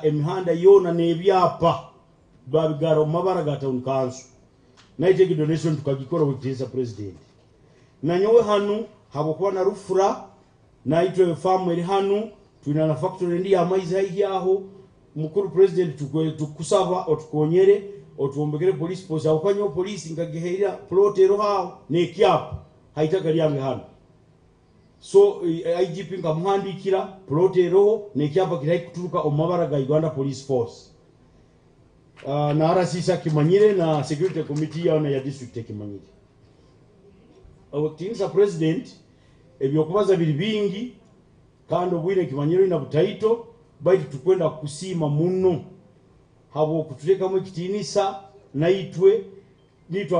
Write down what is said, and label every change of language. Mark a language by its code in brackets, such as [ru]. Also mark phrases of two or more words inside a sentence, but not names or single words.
[nyo] emihanda yona nebyapa babigaro mabara ga [en] town council [nyo] naite donation tukagikora [en] with president [nyo] nanyowe hanu habokuwa na rufura naitwe farm eri hanu tuina na factory ndi ya maize yaho mukuru president tukusaba otukonyere otuombekere [en] police post [nyo] akanyo police ngagiheira plot ero hao ne kyap haitaka lyange hanu so IGP ngamhandikira plot ero ne kyapa kirai kuturuka omabara ga Uganda police force na arasisa kimanyire na [en] security committee [nyo] ya district kimanyire obutinisa president ebyokubaza biri bingi kandi obwire kimanyiro ina butaito baiti tukwenda kusima muno habo kutuleka mu kitinisa naitwe nitwa